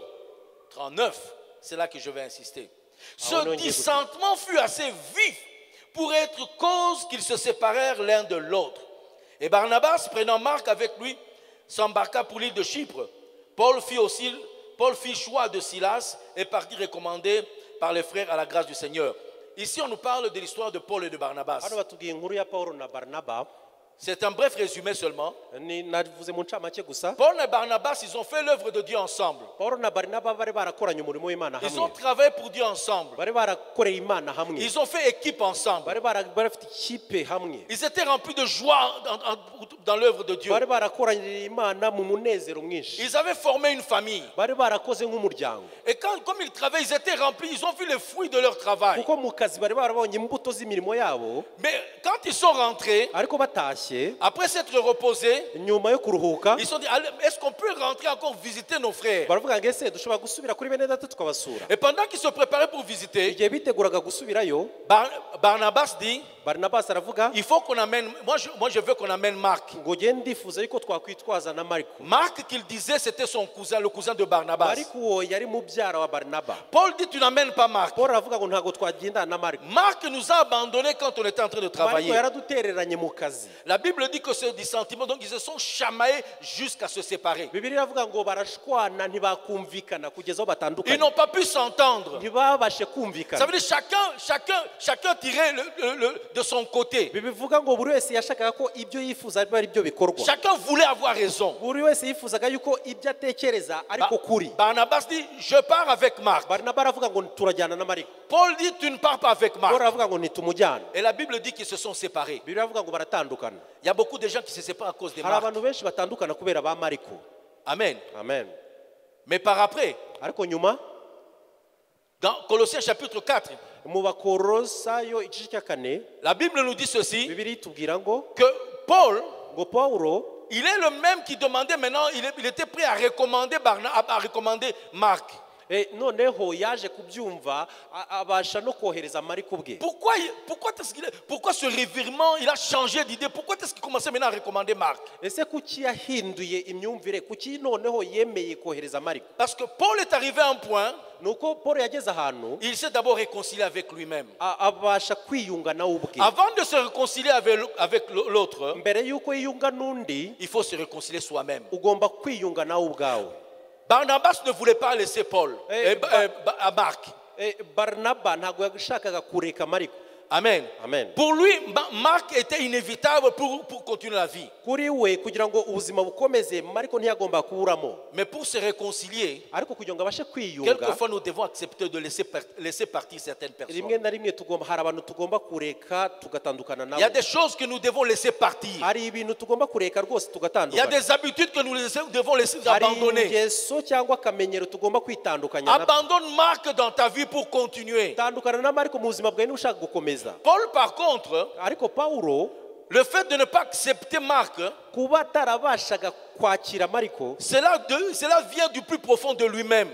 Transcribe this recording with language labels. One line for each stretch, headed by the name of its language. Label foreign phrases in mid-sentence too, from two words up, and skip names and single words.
French: 39, c'est là que je vais insister. Ce dissentement fut assez vif pour être cause qu'ils se séparèrent l'un de l'autre. Et Barnabas, prenant Marc avec lui, s'embarqua pour l'île de Chypre. Paul fit choix de Silas et partit recommandé par les frères à la grâce du Seigneur. Ici, on nous parle de l'histoire de Paul et de Barnabas.
Kinyarwanda: hano batubwiye inkuru ya Paulo na Barnaba.
French: C'est un bref résumé seulement.
Kinyarwanda: navuze mu ncamake gusa.
French: Paul et Barnabas, ils ont fait l'œuvre de Dieu ensemble.
Kinyarwanda: Paulo na Barnaba bari barakoranye umurimo w'Imana
French: Ils ont
Kinyarwanda: hamwe.
French: travaillé pour Dieu ensemble.
Kinyarwanda: bari barakoreye Imana hamwe.
French: Ils ont fait équipe ensemble.
Kinyarwanda: bari barafite ikipe hamwe.
French: Ils étaient remplis de joie dans l'œuvre de Dieu.
Kinyarwanda: bari barakoranye Imana mu munezero mwinshi.
French: Ils avaient formé une famille.
Kinyarwanda: bari barakoze nk'umuryango.
French: Et comme ils travaillaient, ils étaient remplis, ils ont vu les fruits de leur travail.
Kinyarwanda: kuko mu kazi bari barabonye imbuto z'imirimo yabo.
French: Mais quand ils sont rentrés,
Kinyarwanda: ariko batashye
French: après s'être reposés,
Kinyarwanda: nyuma yo kuruhuka
French: ils se sont dit, est-ce qu'on peut rentrer encore visiter nos frères?
Kinyarwanda: baravuga ngo ese dushobora gusubira kuri bene data tukabasura.
French: Et pendant qu'ils se préparaient pour visiter,
Kinyarwanda: igihe biteguraga gusubirayo
French: Barnabas dit,
Kinyarwanda: Barnabas aravuga
French: il faut qu'on amène, moi je veux qu'on amène Marc.
Kinyarwanda: ngo gende ndifuza yuko twakwitwaza na Mariko.
French: Marc qu'il disait c'était son cousin, le cousin de Barnabas.
Kinyarwanda: Mariko uwo yari mubyara wa Barnaba.
French: Paul dit tu n'amènes pas Marc.
Kinyarwanda: Paul aravuga ngo ntago twagendana na Mariko.
French: Marc nous a abandonnés quand on était en train de
Kinyarwanda: Mariko
French: travailler.
Kinyarwanda: yaradutereranye mu kazi.
French: La Bible dit que ce dissentiment, donc ils se sont chamaillés jusqu'à se séparer.
Kinyarwanda: Bibiliya iravuga ngo barashwana ntibakumvikana kugeza aho
French: Ils
Kinyarwanda: batandukanye.
French: n'ont pas pu s'entendre.
Kinyarwanda: ntibabashe
French: Ça
Kinyarwanda: kumvikana.
French: veut dire chacun tirait de son côté.
Kinyarwanda: bivuga ngo buri wese yashakaga ko ibyo yifuza ari byo bikorwa.
French: Chacun voulait avoir raison.
Kinyarwanda: buri wese yifuzaga yuko ibyo atekereza ariko kuri.
French: Barnabas dit, je pars avec Marc.
Kinyarwanda: Barnaba aravuga ngo turajyana na Mariko.
French: Paul dit, tu ne pars pas avec
Kinyarwanda: Paul
French: Marc.
Kinyarwanda: aravuga ngo ntitumujyana.
French: Et la Bible dit qu'ils se sont séparés.
Kinyarwanda: Bibiliya iravuga ngo baratandukana.
French: Il y a beaucoup de gens qui se séparent à cause de
Kinyarwanda: hari
French: Marc.
Kinyarwanda: abantu benshi batandukana kubera ba Mariko.
French: Amen.
Kinyarwanda: Amen.
French: Mais par après,
Kinyarwanda: ariko nyuma
French: dans Colossiens chapitre 4,
Kinyarwanda: mu Bakolosayo igice cya 4
French: la Bible nous dit ceci,
Kinyarwanda: Bibiliya itubwira ngo
French: que Paul,
Kinyarwanda: Paulo
French: il est le même qui demandait maintenant, il était prêt à recommander Marc.
Kinyarwanda: noneho yaje kubyumva abasha no kohereza Mariko bwe.
French: Pourquoi ce revirement, il a changé d'idée? Pourquoi est-ce qu'il commençait maintenant à recommander Marc?
Kinyarwanda: ese kuki yahinduye imyumvire, kuki noneho yemeye kohereza Mariko?
French: Parce que Paul est arrivé à un point,
Kinyarwanda: nuko Paul yageze ahantu
French: il s'est d'abord réconcilié avec lui-même.
Kinyarwanda: abasha kwiyunga nawe ubwe.
French: Avant de se réconcilier avec l'autre,
Kinyarwanda: mbere yuko yiyunga n'undi
French: il faut se réconcilier soi-même.
Kinyarwanda: ugomba kwiyunga nawe ubwawe.
French: Barnabas ne voulait pas laisser à Marc.
Kinyarwanda: Barnaba ntabwo yashakaga kureka Mariko.
French: Amen.
Kinyarwanda: Amen.
French: Pour lui, Marc était inévitable pour continuer la vie.
Kinyarwanda: kuri we kugira ngo ubuzima bukomeze Mariko ntiyagomba kuburamo.
French: Mais pour se réconcilier,
Kinyarwanda: ariko kugira ngo abashe kwiyunga
French: quelquefois nous devons accepter de laisser partir certaines personnes.
Kinyarwanda: rimwe na rimwe hari abantu tugomba kureka tugatandukana
French: Il y a
Kinyarwanda: nabo.
French: des choses que nous devons laisser partir.
Kinyarwanda: hari ibintu tugomba kureka rwose
French: Il y a
Kinyarwanda: tugatandukana.
French: des habitudes que nous devons laisser
Kinyarwanda: hari
French: abandonner.
Kinyarwanda: ingeso cyangwa akamenyero tugomba kwitandukanya nabyo.
French: Abandonne Marc dans ta vie pour continuer.
Kinyarwanda: tandukana na Mariko mu buzima bwawe niba ushaka gukomeza.
French: Paul, par contre,
Kinyarwanda: ariko Paulo
French: le fait de ne pas accepter Marc,
Kinyarwanda: kuba atarabashaga kwakira Mariko,
French: cela vient du plus profond de lui-même.